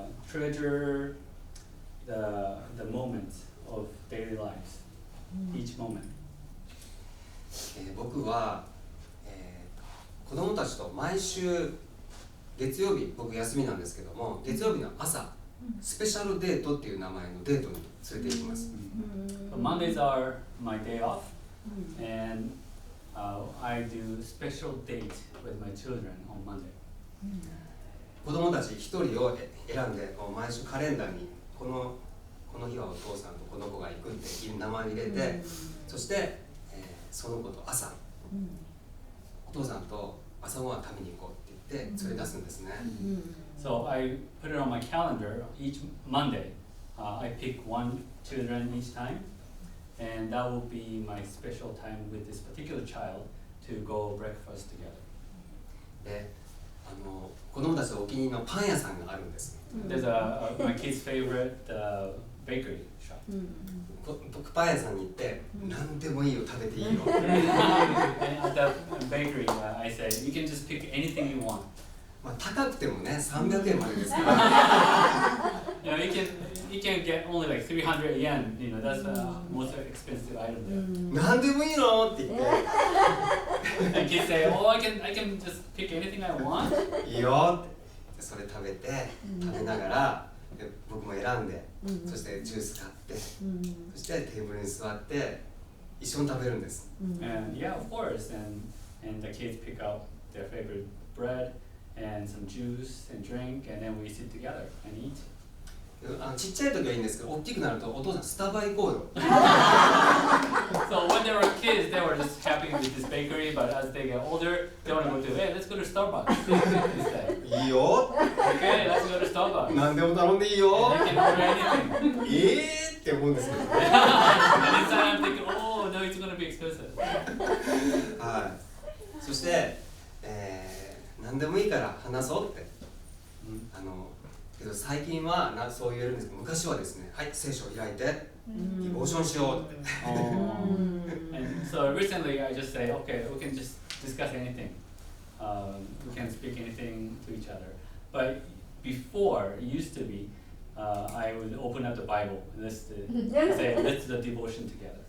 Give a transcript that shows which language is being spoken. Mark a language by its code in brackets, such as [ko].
[en] Treasure the moments of daily lives, each moment. [ja] 僕は、子供たちと毎週月曜日、僕休みなんですけども、月曜日の朝、スペシャルデートっていう名前のデートに連れて行きます。 [en] So Mondays are my day off, and I do special date with my children on Monday. [ja] 子供たち一人を選んで、毎週カレンダーにこのこの日はお父さんとこの子が行くっていう名前を入れて、そして、その子と朝、お父さんと朝ごはん食べに行こうって言って連れ出すんですね。 [en] So I put it on my calendar each Monday. I pick one children each time, and that will be my special time with this particular child to go breakfast together. [ja] で、子供たちのお気に入りのパン屋さんがあるんです。 [en] There's my kid's favorite bakery shop. [ja] 僕パン屋さんに行って何でもいいよ食べていいよ。 [en] And at the bakery, I say you can just pick anything you want. [ja] まあ高くてもね300円までですから。 [en] You know, you can get only like 300 yen. You know, that's the most expensive item there. [ja] 何でもいいのって言って。 [en] And kids say, "Oh, I can just pick anything I want." [ja] いいよってそれ食べ食べながらで僕も選んで、そしてジュース買って、そしてテーブルに座って一緒に食べるんです。 [en] And yeah, of course. And the kids pick out their favorite bread and some juice and drink, and then we sit together and eat. [ja] ちっちゃい時はいいんですけど、大きくなるとお父さんスタバ行こうよ。 [en] So when they were kids, they were just happy with this bakery, but as they get older, they want to go to, hey, let's go to Starbucks instead. [ja] いいよ。 [en] Okay, let's go to Starbucks. [ja] 何でも頼んでいいよ。 [en] They can order anything. [ja] って思うんですけどね。 [en] And inside I'm thinking, oh no, it's gonna be expensive. [ja] はい。そして、何でもいいから話そうって。けど最近はそう言えるんですけど、昔はですね、はい、聖書を開いて、ディボーションしようって。 [en] And so recently I just say, okay, we can just discuss anything. We can speak anything to each other. But before, it used to be, I would open up the Bible and let's do the devotion together.